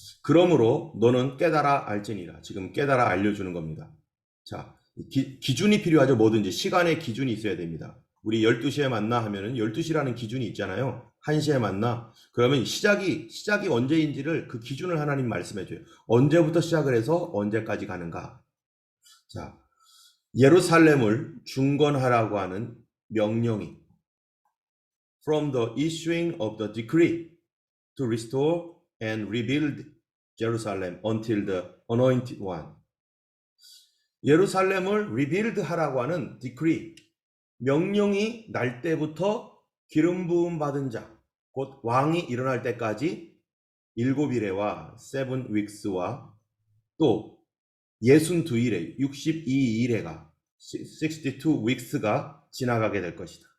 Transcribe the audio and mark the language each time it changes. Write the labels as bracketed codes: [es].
[ko] 그러므로 너는 깨달아 알지니라. 지금 깨달아 알려주는 겁니다. 자, 기준이 필요하죠. 뭐든지 시간의 기준이 있어야 됩니다. 우리 12시에 만나 하면은 12시라는 기준이 있잖아요. 1시에 만나. 그러면 시작이 언제인지를 그 기준을 하나님 말씀해 줘요. 언제부터 시작을 해서 언제까지 가는가. 자, 예루살렘을 중건하라고 하는 명령이 [en] from the issuing of the decree to restore and rebuild Jerusalem until the anointed one. [ko] 예루살렘을 rebuild 하라고 하는 decree, 명령이 날 때부터 기름 부음 받은 자, 곧 왕이 일어날 때까지 7일에와 7 weeks와 또 62일에 62일에가 62 weeks가 지나가게 될 것이다.